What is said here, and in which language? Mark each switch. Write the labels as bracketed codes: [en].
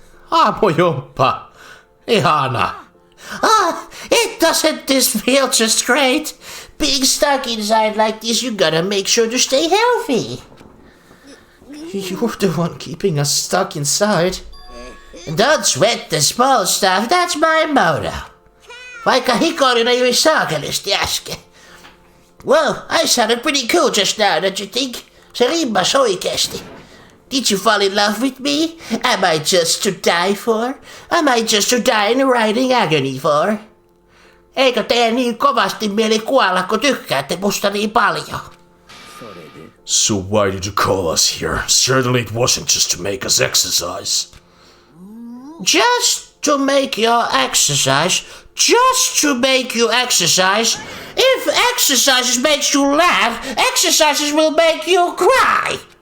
[fi] Aamujumppa. Ihana. [en] It doesn't this feel just great? Being stuck inside like this, you gotta make sure to stay healthy. You're the one keeping us stuck inside. Don't sweat the small stuff, that's my motto. [fi] Vaikka hikoilin juuri saakelisti äsken. [en] Well, I sounded pretty cool just now, don't you think? [fi] Se rimmas oikeesti. [en] Did you fall in love with me? Am I just to die for? Am I just to die in writing agony for? [fi] Eikö tee niin kovasti mieli kuolla, kun tykkäätte musta niin paljon? [en] So why did you call us here? Certainly it wasn't just to make us exercise. Just to make you exercise. Just to make you exercise. If exercises makes you laugh, exercises will make you cry.